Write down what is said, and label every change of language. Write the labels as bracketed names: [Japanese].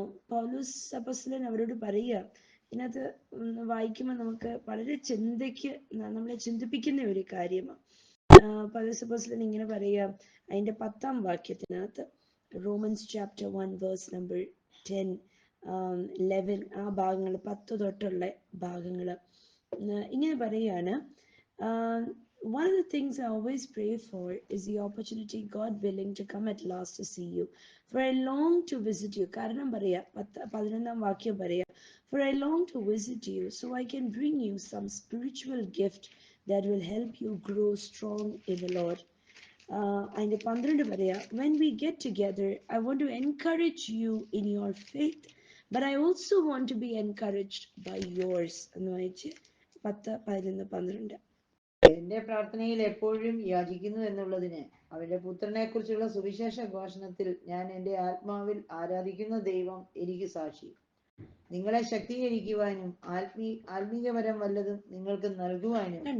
[Malayalam] പൗലോസ് അപ്പോസ്തലൻ അവരോട് പറയുക, ഇതിനകത്ത് വായിക്കുമ്പോൾ നമുക്ക് വളരെ നമ്മളെ ചിന്തിപ്പിക്കുന്ന ഒരു കാര്യമാണ്. പൗലോസ് അപ്പോസ്തലൻ ഇങ്ങനെ പറയുക, അതിന്റെ 10-ാം വാക്യത്തിനകത്ത്, [English] Romans chapter 1 verse number 10, 11, [Malayalam] ആ ഭാഗങ്ങൾ, 10 തൊട്ടുള്ള ഭാഗങ്ങൾ ഇങ്ങനെ പറയുകയാണ്. [English] One of the things I always pray for is the opportunity, God willing, to come at last to see you. For I long to visit you. [Malayalam] കാരണം പറയാ, 11-ാം വാക്യം പറയാ, [English] For I long to visit you so I can bring you some spiritual gift that will help you grow strong in the Lord. [Malayalam] അതിന്റെ 12 പറയാ, [English] When we get together, I want to encourage you in your faith, but I also want to be encouraged by yours. [Malayalam] എന്ന് വായിച്ച് 10, 11, 12. എന്റെ പ്രാർത്ഥനയിൽ എപ്പോഴും യാചിക്കുന്നു എന്നുള്ളതിന് അവന്റെ പുത്രനെ കുറിച്ചുള്ള സുവിശേഷ ഘോഷണത്തിൽ ഞാൻ എന്റെ ആത്മാവിൽ ആരാധിക്കുന്ന ദൈവം എനിക്ക് സാക്ഷി. നിങ്ങളെ ശക്തീകരിക്കുവാനും ആത്മീയപരം വല്ലതും നിങ്ങൾക്ക് നൽകുവാനും,